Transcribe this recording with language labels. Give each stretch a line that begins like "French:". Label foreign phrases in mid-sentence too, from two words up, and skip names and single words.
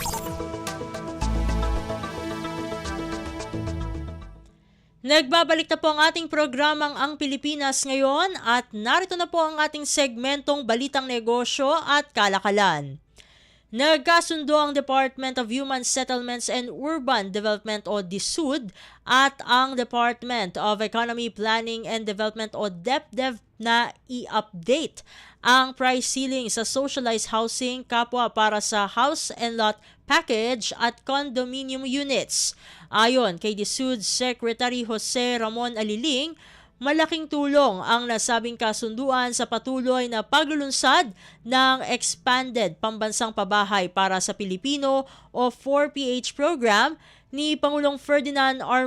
Filipino: Nagbabalik na po ang ating programang Ang Pilipinas Ngayon at narito na po ang ating segmentong Balitang Negosyo at Kalakalan. Nagkasundo ang Department of Human Settlements and Urban Development o DSUD at ang Department of Economy, Planning and Development o DepDev na i-update ang
English: price ceiling
Filipino: sa socialized housing kapwa para sa
English: house and lot package
Filipino: at
English: condominium units.
Filipino: Ayon kay DSUD Secretary Jose Ramon Aliling, malaking tulong ang nasabing kasunduan sa patuloy na paglulunsad ng Expanded Pambansang Pabahay para sa Pilipino o 4PH program ni Pangulong Ferdinand R.